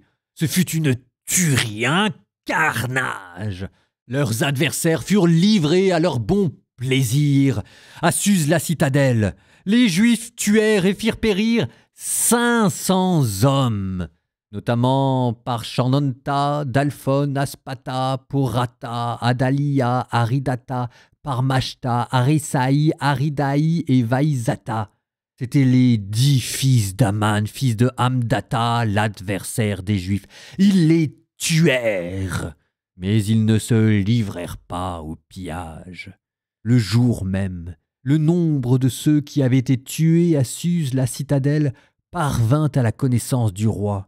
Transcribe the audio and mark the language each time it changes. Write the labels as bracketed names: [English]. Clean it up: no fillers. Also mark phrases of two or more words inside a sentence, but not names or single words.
[French] Ce fut une tuerie, un carnage. Leurs adversaires furent livrés à leur bon plaisir. À Suse la citadelle, les Juifs tuèrent et firent périr 500 hommes, notamment par Chanonta, Dalphon, Aspata, Porata, Adalia, Aridata, Parmashta, Arisaï, Aridaï et Vaïzata. C'étaient les 10 fils d'Aman, fils de Hamdata, l'adversaire des Juifs. Ils les tuèrent, mais ils ne se livrèrent pas au pillage. Le jour même, le nombre de ceux qui avaient été tués à Suse la citadelle parvint à la connaissance du roi.